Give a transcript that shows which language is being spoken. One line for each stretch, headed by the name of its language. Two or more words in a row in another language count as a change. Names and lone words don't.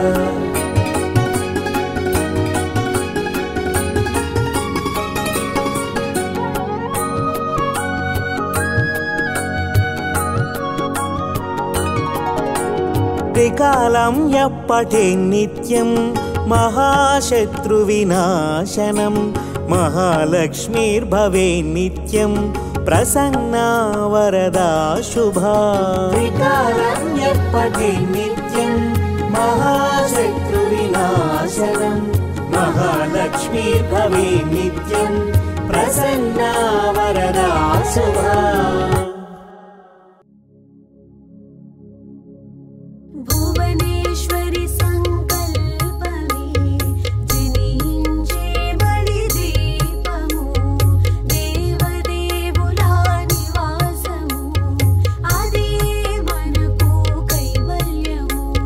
Sanskrit: त्रिकालं यः पठेत् नित्यं महाशत्रुविनाशनं महालक्ष्मीर्भवेत् नित्यं प्रसन्ना वरदा शुभा। त्रिकालं यः पठेत् नित्यं महाशत्रुविनाशनं महालक्ष्मीर्भवेत् नित्यं प्रसन्ना वरदा शुभा।
Telugu: భువనేశ్వరి సంకల్పమే జనించే బడి దీపము దేవదేవుల నివాసము అదే మనకు కైవల్యము।